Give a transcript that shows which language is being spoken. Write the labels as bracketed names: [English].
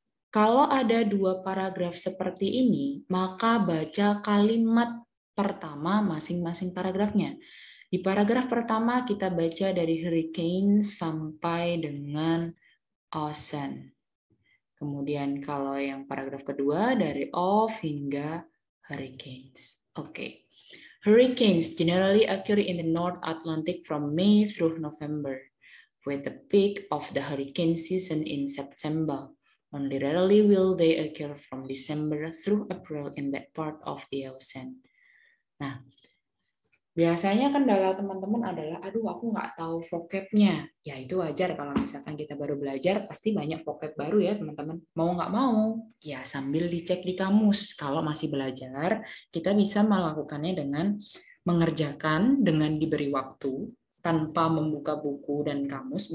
[Indonesian] Kalau ada 2 paragraf seperti ini, maka baca kalimat pertama masing-masing paragrafnya. Di paragraf pertama kita baca dari hurricane sampai dengan ocean. Kemudian kalau yang paragraf kedua dari of hingga hurricanes. Oke. [English] Hurricanes generally occur in the North Atlantic from May through November, with the peak of the hurricane season in September. Only rarely will they occur from December through April in that part of the ocean. [Indonesian] Nah, biasanya kendala teman-teman adalah, aduh aku nggak tahu vocabnya. Ya itu wajar kalau misalkan kita baru belajar, pasti banyak vocab baru ya teman-teman. Mau nggak mau, ya sambil dicek di kamus. Kalau masih belajar, kita bisa melakukannya dengan mengerjakan dengan diberi waktu, tanpa membuka buku dan kamus.